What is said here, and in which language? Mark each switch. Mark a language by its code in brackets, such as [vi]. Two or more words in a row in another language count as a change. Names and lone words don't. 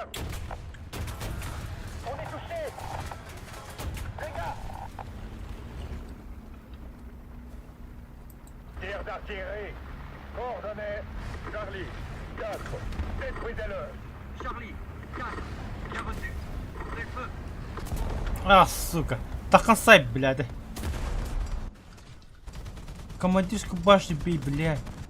[fr] On est touché! Les gars! Tir d'artillerie! Coordonnées! Charlie! 4! Détruisez-le! Charlie 4, bien reçu. Ouvrez le feu. [ru] А, сука. Да хасай, блядь. Командирскую башню бей, блядь.